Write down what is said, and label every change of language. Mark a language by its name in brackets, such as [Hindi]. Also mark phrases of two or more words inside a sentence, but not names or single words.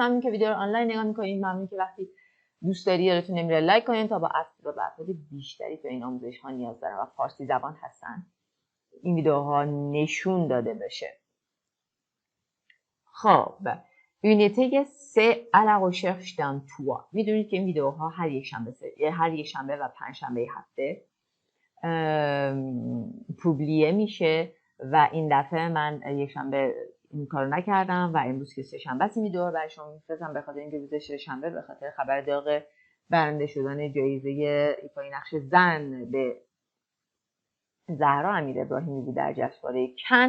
[Persian] ممنون که ویدیو رو آنلاین نگاه میکنید. ممنون که وقتی دوست داری یادتون نمیره لایک کنید تا با افراد بیشتری تو این آموزش ها نیاز دارن و فارسی زبان هستن این ویدیوها نشون داده بشه. [French] خب یونیته 3 à la recherche d'un toit. [Persian] میدونید که این ویدیوها هر یک شنبه و پنجشنبه هفته پوبلیه میشه و این دفعه من یک شنبه این کارو نکردم و امروز که سه شنبه است این ویدیو رو برای شما میفرستم به خاطر اینکه روز سه شنبه به خاطر خبر داغ برنده شدن جایزه ایفای نقش زن به زهرا امیرابراهیمی بود در جشنواره کن.